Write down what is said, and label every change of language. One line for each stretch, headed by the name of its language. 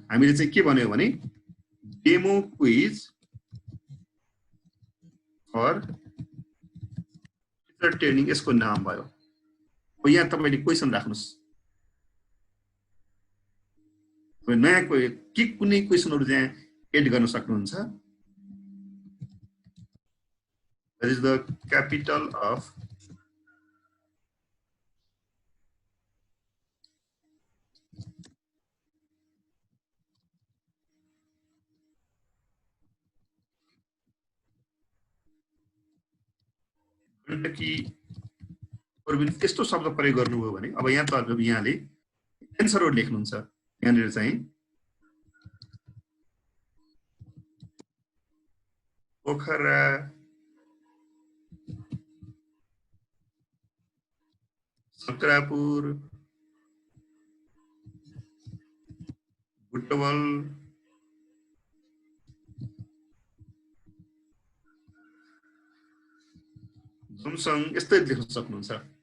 Nepali: हामीले चाहिँ के भन्यो भने demo quiz for teacher training यसको नाम भयो। अब यहाँ तपाईँले क्वेसन राख्नुहोस्। नयाँ के कुनै क्वेसनहरू चाहिँ एड गर्न सक्नुहुन्छ।
English: That is the capital of Kentucky province।
Nepali: त्यस्तो शब्द प्रयोग गर्नुभयो भने अब यहाँ त यहाँले एन्सरहरू लेख्नुहुन्छ। यहाँनिर चाहिँ पोखरा सङ्क्रापुर बुटवल जुमसङ यस्तै लेख्न सक्नुहुन्छ।